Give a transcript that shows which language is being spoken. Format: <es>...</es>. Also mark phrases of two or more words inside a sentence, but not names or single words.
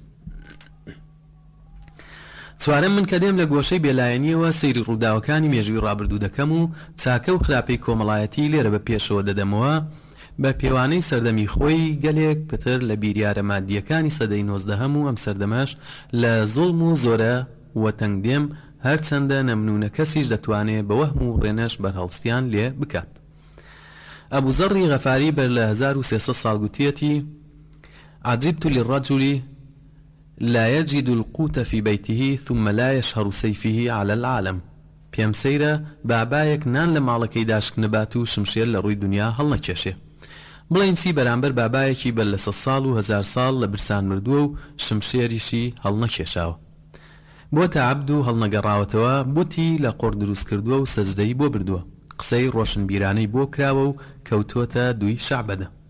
<ckb>چوارەم من کە دێم لە گۆشەی بێلایەنیەوە سەیری ڕووداوەکانی مێژووی ڕابردوو دەکەم و چاکە و خراپەی کۆمەڵایەتی لێرە بە پێشەوە دەدەمەوە بە پێوانەی سەردەمی خۆی گەلێک پتر لە بیریارە مادیەکانی سەدەی 19 و ئەم سەردەمەش لە زوڵم و زۆرە وەتەنگ دێم هەرچەندە نەمنونە کەسیش دەتوانێت بە وەهم و ڕێنەش بەرهەڵستیان لێ بکات ئەبوو زەڕی غەفاری بەر لە 1300 ساڵ گوتیەتی</ckb> <ar>عجبت للرجل لا يجد القوت في بيته ثم لا يشهر سيفه على العالم</ar> <ckb>پێم سەیرە بابایەک نان لە ماڵەکەی داشک نەبات و شمشێر لە ڕووی دنیا هەڵنەکێشێ بڵێن چی بەرامبەر بابایەکی بەر لە 100 ساڵ و 1000 ساڵ لە برسان مردووە و شمشێریشی هەڵنەکێشاوە بۆتە عەبد و هەڵنەگەڕاوەتەوە بوتی لە قۆڕ دروست کردووە و سەجدەی بۆ بردووە قسەی ڕۆشنبیرانەی بۆ کراوە و کەوتۆتە دوی شەعبەدە</ckb>